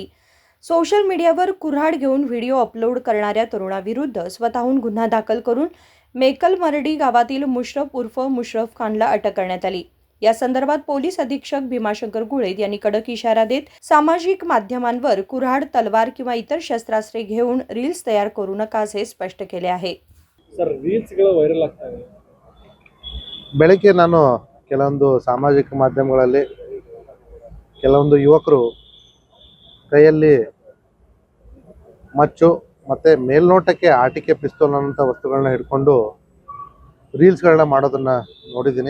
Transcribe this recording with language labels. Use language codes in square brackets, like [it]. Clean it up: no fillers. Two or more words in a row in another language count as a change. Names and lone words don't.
[mr] सोशल मीडियावर कुऱ्हाड घेऊन व्हिडिओ अपलोड करणाऱ्या तरुणाविरुद्ध स्वतःहून गुन्हा दाखल करून मेकलमर्डी गावातील मुश्रफ उर्फ मुश्रफ खानला अटक करण्यात आली। या संदर्भात पोलीस अधीक्षक भीमाशंकर गुळेद यांनी कडक इशारा देत सामाजिक माध्यमांवर कुऱ्हाड, तलवार किंवा इतर शस्त्रास्त्रे घेऊन रील्स तयार करू नका असे स्पष्ट केले आहे। [kn] ಸರ್ ರೀಲ್ಸ್ಗಳು ವೈರಲ್ ಆಗ್ತವೆ। ಬೆಳಗ್ಗೆ ನಾನು ಕೆಲವೊಂದು ಸಾಮಾಜಿಕ ಮಾಧ್ಯಮಗಳಲ್ಲಿ ಕೆಲವೊಂದು ಯುವಕರು ಕೈಯಲ್ಲಿ ಮಚ್ಚು ಮತ್ತು ಮೇಲ್ನೋಟಕ್ಕೆ ಆಟಿಕೆ ಪಿಸ್ತೂಲ್ ಅನ್ನೋಂಥ ವಸ್ತುಗಳನ್ನ ಹಿಡ್ಕೊಂಡು ರೀಲ್ಸ್ಗಳನ್ನ ಮಾಡೋದನ್ನು ನೋಡಿದ್ದೀನಿ।